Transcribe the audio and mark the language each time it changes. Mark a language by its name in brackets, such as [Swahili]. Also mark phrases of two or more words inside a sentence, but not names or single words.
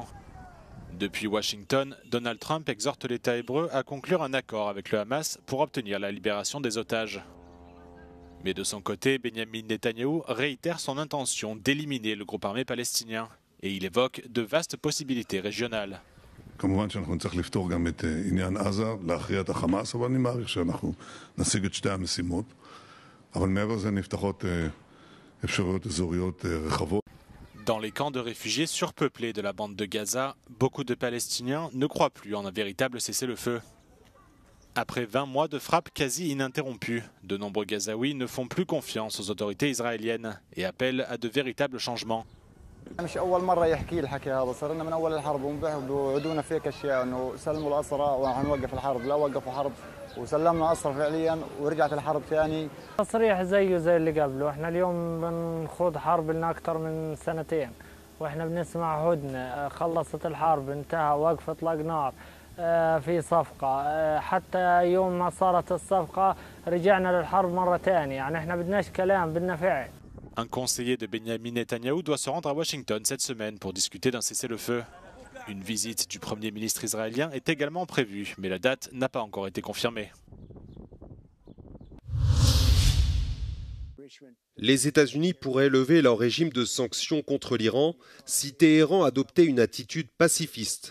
[French] Depuis Washington, Donald Trump exhorte l'État hébreu à conclure un accord avec le Hamas pour obtenir la libération des otages. Mais de son côté, Benjamin Netanyahou réitère son intention d'éliminer le groupe armé palestinien et il évoque de vastes possibilités régionales. [Hebrew] כמובן שאנחנו נצטרך לפתור גם את עניין עזה, להכריע את החמאס, אבל אני מעריך שאנחנו נשיג את שתי המשימות. אבל מעבר לזה נפתחות אפשרויות אזוריות רחבות. [French] Dans les camps de réfugiés surpeuplés de la bande de Gaza, beaucoup de Palestiniens ne croient plus en un véritable cessez-le-feu. Après 20 mois de frappes quasi ininterrompues, de nombreux Gazaouis ne font plus confiance aux autorités israéliennes et appellent à de véritables changements. [Arabic] مش أول مرة يحكي الحكي هذا، صار لنا من أول الحرب وبيوعدونا فيك أشياء إنه سلموا الأسرى وحنوقف الحرب، لا وقفوا حرب وسلمنا أسرى فعليا ورجعت الحرب ثاني. تصريح زيه زي اللي قبله، إحنا اليوم بنخوض حرب لنا أكثر من سنتين، وإحنا بنسمع هدنة، خلصت الحرب انتهى وقف إطلاق نار، في صفقة، حتى يوم ما صارت الصفقة رجعنا للحرب مرة ثانية، يعني إحنا بدناش كلام بدنا فعل. [French] Un conseiller de Benjamin Netanyahou doit se rendre à Washington cette semaine pour discuter d'un cessez-le-feu. Une visite du Premier ministre israélien est également prévue, mais la date n'a pas encore été confirmée. Les États-Unis pourraient lever leur régime de sanctions contre l'Iran si Téhéran adoptait une attitude pacifiste.